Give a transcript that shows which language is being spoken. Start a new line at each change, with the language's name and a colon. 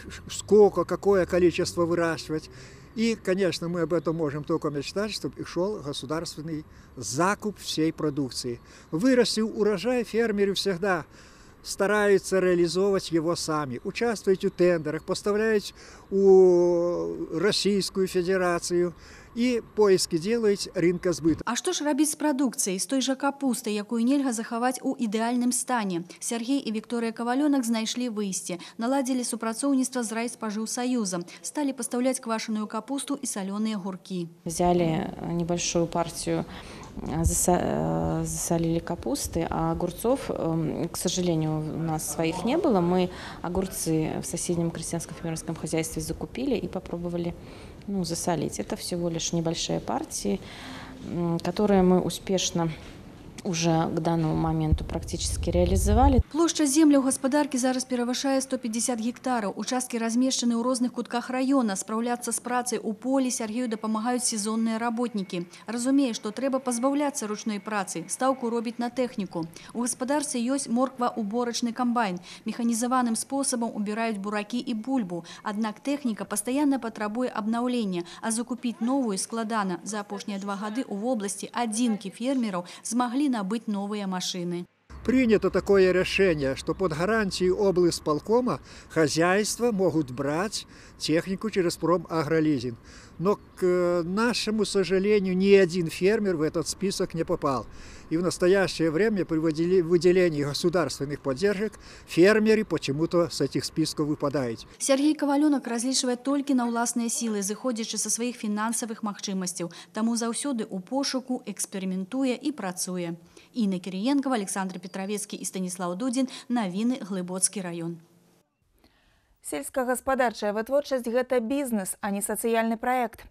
Russian: сколько, какое количество выращивать. И, конечно, мы об этом можем только мечтать, чтобы и шел государственный закуп всей продукции. Вырастил урожай, фермеры всегда стараются реализовывать его сами, участвовать в тендерах, поставлять у Российскую Федерацию и поиски делать рынка сбыта.
Belarusian: А што ж рабіць з прадукцыяй, з той жа капустай, якую нельга захаваць у ідэальным стане? Сергей і Вікторыя Кавалёнак знайшлі выйсце, наладзілі супрацоўніцтва з Райспажыўсаюзам, сталі пастаўляць квашеную капусту і салёныя гуркі.
Russian: Взяли небольшую партию, засолили капусты, а огурцов, к сожалению, у нас своих не было. Мы огурцы в соседнем крестьянском фермерском хозяйстве закупили и попробовали засолить. Это всего лишь небольшие партии, которые мы успешно уже к данному моменту практически реализовали.
Belarusian: Плошча земляў гаспадаркі зараз перавышае 150 гектараў. Участкі размешчаны ў розных кутках района. Спраўляцца з працай у полі Сергею дапамагаюць сезонныя работнікі. Разумее, што трэба пазбаўляцца ручной працы, стаўку робіць на тэхніку. У гаспадарцы ёсць морква-уборачны камбайн. Механізаваным спосабам убіраюць буракі і бульбу. Аднак тэхніка пастаянна патрабуе абнаўлення, а закупіць новую складана. За апошнія 2 гады ў вобласці адзінкі фермераў змаглі
Russian: набыть новые машины. Принято такое решение, что под гарантией облсполкома хозяйства могут брать технику через промагролизинг. Но, к нашему сожалению, ни один фермер в этот список не попал. И в настоящее время при выделении государственных поддержек фермеры почему-то с этих списков выпадают.
Belarusian: Сергей Кавалёнак разлічвае толькі на ўласныя сілы, зыходзячы са сваіх фінансавых магчымасцяў. Таму заўсёды ў пошуку эксперыментуе і працуе. Інна Кіріенкова, Александр Петровецкі і Станіслав Дудзін. Навіны, Глыбоцкі раён. Сельскагаспадарчая вытворчасць – гэта бізнес, а не сацыяльны праект.